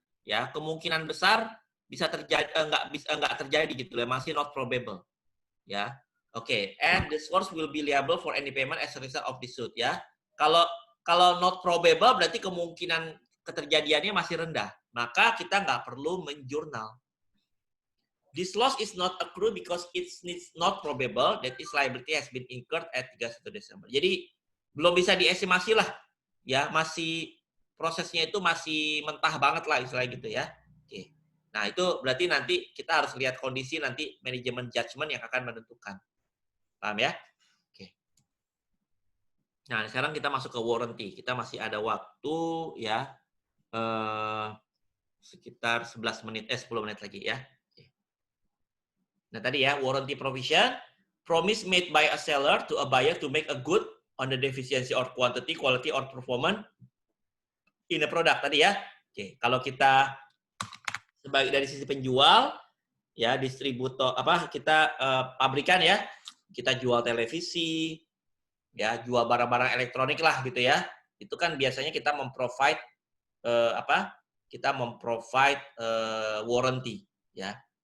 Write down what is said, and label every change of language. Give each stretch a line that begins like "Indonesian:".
Indonesian: Ya, kemungkinan besar bisa terjadi enggak terjadi gitu loh, masih not probable. Ya.
English: Oke, and the source will be liable for any payment as a result of this suit ya.
Indonesian: Kalau not probable berarti kemungkinan keterjadiannya masih rendah. Maka kita nggak perlu menjurnal.
English: This loss is not accrued because it's not probable that its liability has been incurred at 31 Desember.
Indonesian: Jadi belum bisa diestimasi lah, ya masih prosesnya itu masih mentah banget lah istilah gitu ya. Oke. Nah itu berarti nanti kita harus lihat kondisi nanti manajemen judgment yang akan menentukan. Paham ya? Oke. Nah sekarang kita masuk ke warranty. Kita masih ada waktu ya sekitar 10 menit lagi ya. Nah tadi ya,
English: warranty provision, promise made by a seller to a buyer to make a good on the deficiency or quantity, quality or performance in a product
Indonesian: tadi ya. Oke, kalau kita sebagai dari sisi penjual, ya distributor kita pabrikan ya, kita jual televisi, ya jual barang-barang elektronik lah gitu ya. Itu kan biasanya kita memprovide warranty ya.